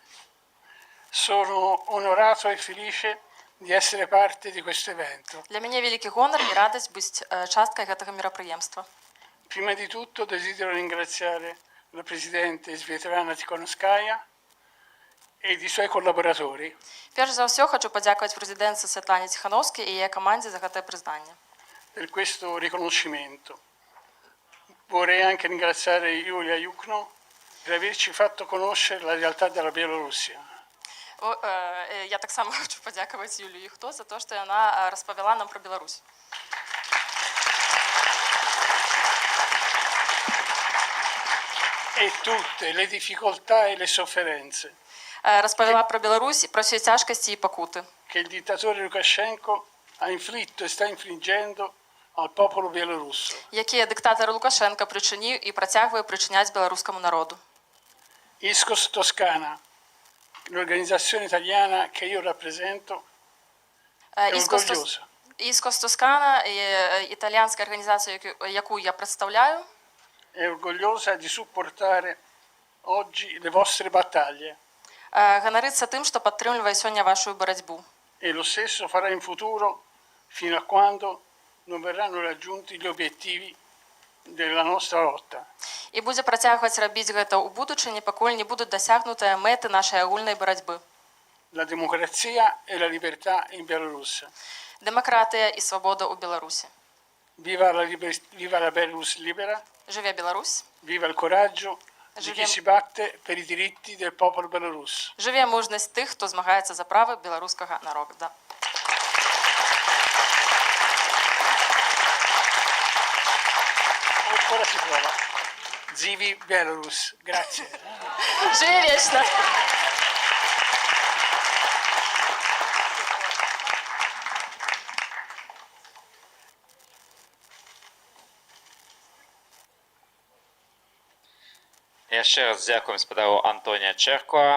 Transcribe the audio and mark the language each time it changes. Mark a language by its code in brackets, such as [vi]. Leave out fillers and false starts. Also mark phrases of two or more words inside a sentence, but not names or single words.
[it] Sono onorato e felice di essere parte di questo evento. [uk] Для мене великий гонор і радість бути часткою цього мероприємства. [it] Prima di tutto desidero ringraziare la Presidente Svetlana Tikhonovskaya ed i suoi collaboratori [be] Перш за ўсё хочу падзякаваць прэзідэнтцы Святлане Ціхановскай і яе камандзе за гэтае прызнанне. [it] per questo riconoscimento. Vorrei anche ringraziare Yulia Yukno per averci fatto conoscere la realtà della Bielorussia. [be] Я таксама хочу падзякаваць Юлію Юхто за то, што яна распавяла нам пра Беларусь. [it] E tutte le difficoltà e le sofferenze [be] Распавяла пра Беларусь, пра ўсе цяжкасці і пакуты, [it] che il dittatore Lukashenko ha inflitto e sta infliggendo al popolo bielorusso. [be] якія дыктатар Лукашенка прычыніў і працягвае прычыняць беларускаму народу. [it] ISCOS Toscana, l'organizzazione italiana che io rappresento, è orgogliosa. [uk] Іскос Тоскана, італіянська арганізація, яку я представляю, [it] È orgogliosa di supportare oggi le vostre battaglie. [be] ганарыцца тым, што падтрымлівае сёння вашу барацьбу. [it] E lo stesso farà in futuro fino a quando non verranno raggiunti gli obiettivi della nostra lotta. [be] І будзе працягваць рабіць гэта ў будучыні, пакуль не будуць дасягнутыя мэты нашай агульнай барацьбы. [it] La democrazia e la libertà in Bielorussia. [be] Дэмакратыя і свабода ў Беларусі. [it] Viva la Belarus libera. [be] Жыве Беларусь. [it] Viva il coraggio di chi si batte per i diritti del popolo belorusso. [be] Жыве мужнасць тых, хто змагаецца за правы беларускага народа. [it] Ancora si prova. [be] Zivi Belarus. Grazie. Жыве вечна. Яшчэ раз дзякуем спадару Антонія Чэркова.